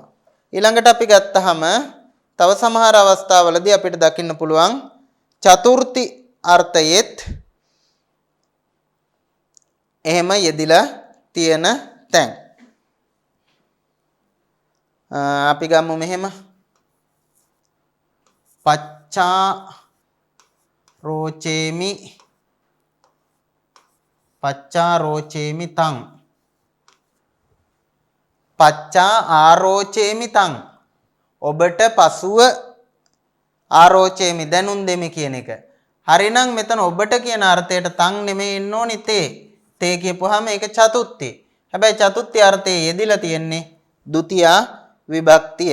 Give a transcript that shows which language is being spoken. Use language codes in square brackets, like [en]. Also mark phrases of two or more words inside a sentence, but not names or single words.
[si] ඊළඟට අපි ගත්තාම තව සමහර අවස්ථාවලදී අපිට දකින්න පුළුවන් චතුර්ථි අර්ථයෙත් එහෙම යෙදිලා තියෙන තැන්. අපි ගමු මෙහෙම [pi] පච්චා රෝචේමි තං පච්චා ආරෝචේමි තං [si] ඔබට පසුව ආරෝචේමි දැනුම් දෙමි කියන එක. හරිනම් මෙතන ඔබට කියන අර්ථයට තං නෙමෙයි එන්න ඕනි තේ කියපුවාම ඒක චතුත්ථි. හැබැයි චතුත්ථි අර්ථයේ යෙදිලා තියෙන්නේ ဒုတိ ය විභක්තිය.